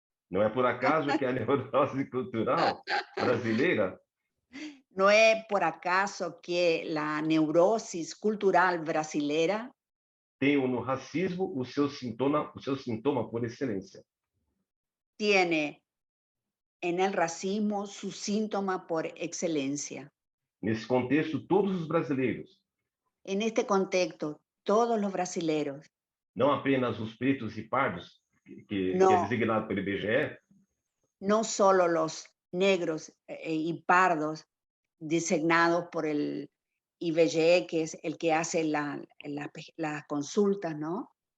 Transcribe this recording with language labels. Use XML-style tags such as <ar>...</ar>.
<pt>Não é por acaso que a neurose cultural brasileira</pt> <es>no es por acaso que la neurosis cultural brasilera</es> <pt>tem no racismo o seu sintoma por excelência.</pt> <es>Tiene en el racismo su síntoma por excelencia.</es> <pt>Nesse contexto, todos os brasileiros,</pt> <es>En este contexto, todos los brasileros,</es> <pt>não apenas os pretos e pardos, que</pt> <es>No.</es> <pt>é designado pelo IBGE?</pt> <es>No solo los negros y pardos designados por el IBGE, que es el que hace las consultas, ¿no?</es>